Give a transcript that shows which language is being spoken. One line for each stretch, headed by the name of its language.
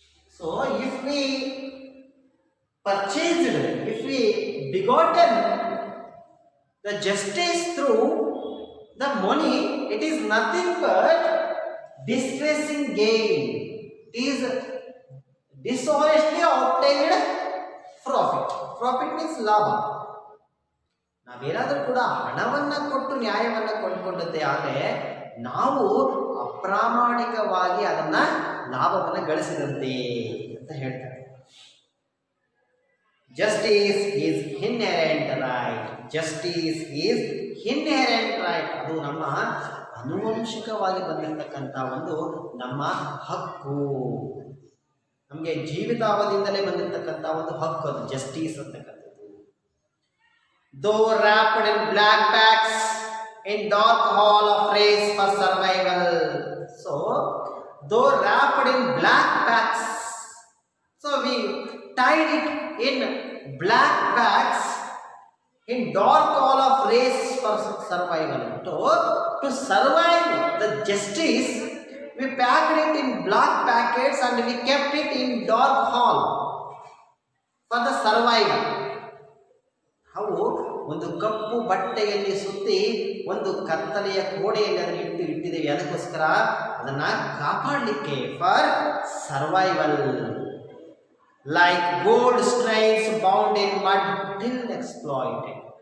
English: So, if we purchased, if we begotten the justice through the money, it is nothing but distressing gain. It is dishonestly obtained profit. Profit means ಲಾಭ.
Kannada: ನಾವೇನಾದರೂ ಕೂಡ ಹಣವನ್ನು ಕೊಟ್ಟು ನ್ಯಾಯವನ್ನು ಕೊಂಡುಕೊಂಡದ್ದೇ ಆದರೆ ನಾವು ಅಪ್ರಾಮಾಣಿಕವಾಗಿ ಅದನ್ನ ಲಾಭವನ್ನು ಗಳಿಸಿದಂತೆ ಅಂತ ಹೇಳ್ತಾರೆ.
English: Justice is inherent right. Justice is inherent right.
Kannada: ಅದು ನಮ್ಮ ಆನುವಂಶಿಕವಾಗಿ ಬಂದಿರತಕ್ಕಂಥ ಒಂದು ನಮ್ಮ ಹಕ್ಕು, ನಮಗೆ ಜೀವಿತಾವಧಿಯಿಂದಲೇ ಬಂದಿರತಕ್ಕಂಥ ಒಂದು ಹಕ್ಕು, ಅದು ಜಸ್ಟಿಸ್ ಅಂತಕ್ಕಂಥದ್ದು.
English: Though wrapped in black bags in dark hall of race for survival. So, though wrapped in black bags, so we tied it in black bags in dark hall of race for survival. To survive the justice, we packed it in black packets and we kept it in dark hall for the survival.
Kannada: ಅವು ಒಂದು ಕಪ್ಪು ಬಟ್ಟೆಯಲ್ಲಿ ಸುತ್ತಿ ಒಂದು ಕತ್ತಲೆಯ ಕೋಣೆಯಲ್ಲಿ ಅದನ್ನು ಇಟ್ಟಿದ್ದೇವೆ. ಅದಕ್ಕೋಸ್ಕರ ಅದನ್ನು ಕಾಪಾಡಲಿಕ್ಕೆ,
English: For survival. Like gold strains bound in mud till exploited.